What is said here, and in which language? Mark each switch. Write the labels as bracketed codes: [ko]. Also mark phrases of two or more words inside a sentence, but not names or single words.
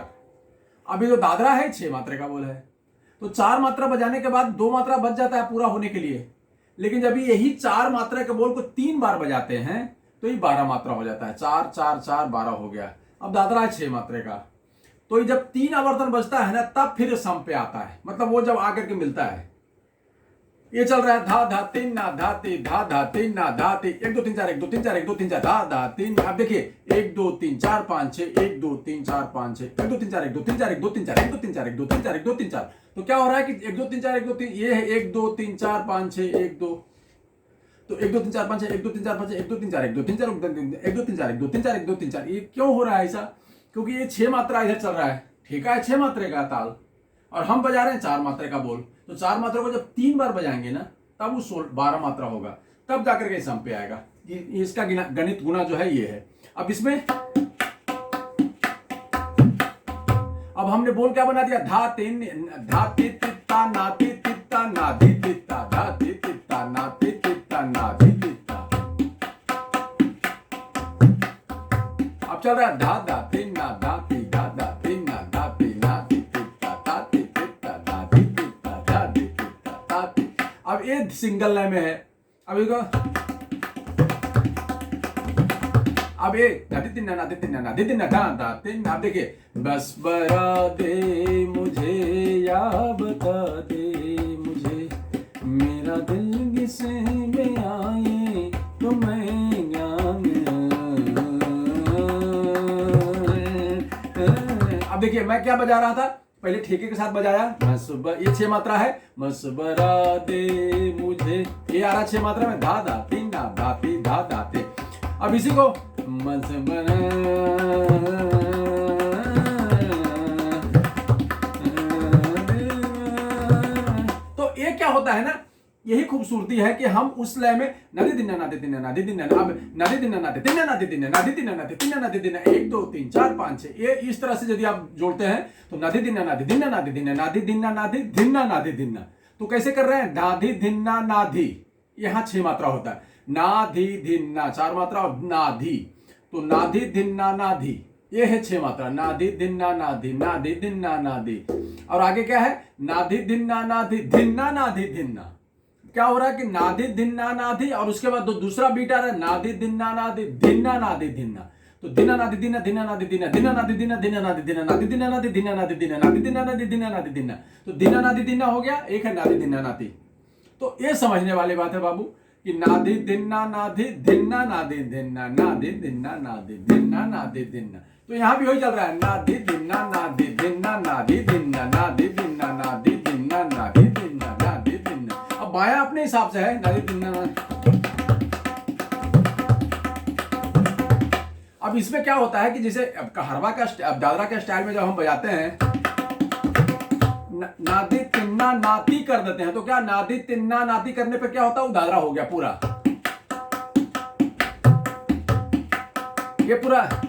[hi] अभी जो दादरा है 6 मात्रा का बोल है, तो 4 मात्रा बजाने के बाद 2 मात्रा बच जाता है पूरा होने के लिए। लेकिन जब यही 4 मात्रा के बोल को 3 बार बजाते हैं तो ये 12 मात्रा हो जाता है। 4 4 4 12 हो गया। अब दादरा है 6 मात्रा का, तो ये जब 3 आवर्तन बजता है ना, तब फिर सम पे आता है, मतलब वो जब आकर के मिलता है। ये चल रहा है धा धा तीन ना धा ती धा धा तीन ना धा ती, 1 2 3 4 1 2 3 4 1 2 3 4 धा धा तीन। अब देखिए 1 2 3 4 5 6 1 2 3 4 5 6 1 2 3 4 1 2 3 4 1 2 3 4 1 2 3 4 1 2 3 4 1 2 3 4। तो क्या हो रहा है कि 1 2 3 4 1 2 3, ये है 1 2 3 4 5 6 1 2, तो 1 2 3 4 5 6 1 2 3 4 5 6 1 2 3 4 1 2 3 4 1 2 3 4 1 2 3 4 1 2 3 4। ये क्यों हो रहा है ऐसा? क्योंकि ये 6 मात्रा इधर चल रहा है, ठेका है 6 मात्रा का ताल, और हम बजा रहे हैं 4 मात्रा का बोल। तो 4 मात्रा को जब 3 बार बजाएंगे ना, तब वो 12 मात्रा होगा, तब जाकर के सम पे आएगा। इसका गणित गुना जो है ये है। अब इसमें अब हमने बोल क्या बना दिया, धा तीन धा ती तित्ता ना ती तित्ता ना धी तित्ता, धा ती तित्ता ना ती तित्ता ना धी तित्ता। अब चल रहा है धा धा तीन ना धा ती धा धा तीन ना धा ती ना धी तित्ता धा ती तित्ता धा धी तित्ता धा धी तित्ता धा ती। अब ये सिंगल लय में है। अब ये नादी तीन ना धा धा तीन। अब देखिए, बस बरा दे मुझे या बता दे मुझे, मेरा दिल किसे में आए तो मैं अब देखिए मैं क्या बजा रहा था, पहले ठेके के साथ बजाया, ये 6 मात्रा है, मसबरा दे मुझे, ये आ रहा 6 मात्रा में, धा धा तीन ना धा ती धा धा ते। अब इसी को मसबरा, तो ये क्या होता है ना, यही खूबसूरती है कि हम उस लय में नदी दिन नादी दिन नादी दिन अब नदी दिन नादी दिन नादी दिन नादी दिन नादी दिन नादी दिन 1 2 3 4 5 6, ये इस तरह से यदि आप जोड़ते हैं तो नदी दिन नादी दिन नादी दिन नादी दिन नादी दिन नादी दिन। तो कैसे कर रहे हैं, नाधी धिन्ना नाधी, यहाँ 6 मात्रा होता है, नाधी धिन्ना 4 मात्रा, और नाधी, तो नाधी धिन्ना नाधी, ये है 6 मात्रा, नाधी धिन्ना नाधी नाधी धिन्ना नाधी। और आगे क्या है, नाधी धिन्ना नाधी धिन्ना नाधी धिन्ना। क्या हो रहा है कि नादी धिन्ना नाधी, और उसके बाद दूसरा बीट आ रहा है, नादी धिन्ना नादी धिन्ना नादी धिन्ना। तो धिन्ना नादी धिन्ना धिन्ना नादी धिन्ना धिन्ना नादी धिन्ना धिन्ना नादी धिन्ना नादी धिन्ना नादी धिन्ना नादी धिन्ना नादी धिन्ना नादी धिन्ना नादी धिन्ना। तो धिन्ना नादी धिन्ना हो गया, एक है नादी धिन्ना नादी। तो ये समझने वाली बात है बाबू कि नादी धिन्ना नादी धिन्ना नादी धिन्ना नादी धिन्ना नादी धिन्ना नादी धिन्ना। तो यहाँ भी वही चल रहा है, नादी धिन्ना नादी धिन्ना नादी धिन्ना नादी धिन्ना नादी धिन्ना नादी धिन्ना नादी धिन्ना। अब बाया अपने हिसाब से है, नादी धिन्ना। अब इसमें क्या होता है कि जैसे कहरवा का दादरा के स्टाइल में जब हम बजाते हैं, नादी तिन्ना नाती कर देते हैं, तो क्या नादी तिन्ना नाती करने पे क्या होता है, वो दादरा हो गया पूरा, ये पूरा।